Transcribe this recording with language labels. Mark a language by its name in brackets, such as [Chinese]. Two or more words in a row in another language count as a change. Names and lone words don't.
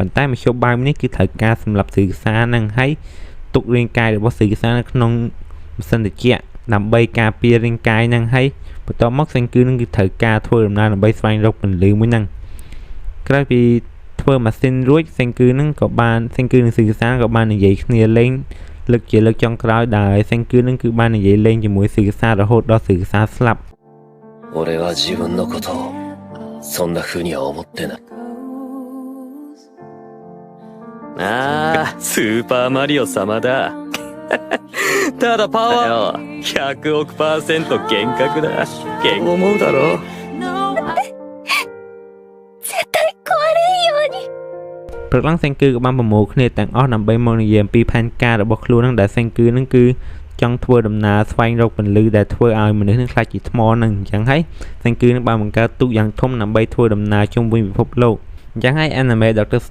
[Khmer] ន្តែមធ្យោបាយនេះគឺត្រូវការសម្រាប់សិក្សានឹងហើយទុករាងកាយរបស់សិក្សានៅក្នុងម៉ាស៊ីនត្រជាក់ដើម្បីការពាររាងកាយនឹងហើយបន្ទាប់មកសេងគឺនឹងគឺត្រូវការធ្វើដំណើរដើម្បីស្វែងរកពន្លឺមួយនឹងក្រោយពីធ្វើម៉ាស៊ីនរួចសេងគឺនឹងសិក្សាក៏បាននិយាយគ្នាលេងលើកចុងក្រោយដែលសេងគឺនឹងគឺបាននិយាយលេងជាមួយសិក្សារហូតដល់សិក្សាស្លាប់ [Japanese] 俺は自分のことをそんな風には思ってないああスーパーマリオ様だただパワー100億%幻覚だ思うだろ絶対壊れんように [Khmer] ព្រឹកឡើងសេងគឺក៏បានប្រមូលគ្នាទាំងអស់ដើម្បីមកនិយាយអំពីផែនការរបស់ខ្លួននឹងដែលសេងគឺនឹងគឺចង់ធ្វើដំណើរស្វែងរកពន្លឺដែលធ្វើឲ្យមនុស្សនឹងខ្លាចជាថ្មនឹងអញ្ចឹងហើយសេងគឺនឹងបានបង្កើតទូកយ៉ាងធំដើម្បីធ្វើដំណើរជុំវិញពិភពលោកអញ្ចឹងហើយ anime Dr.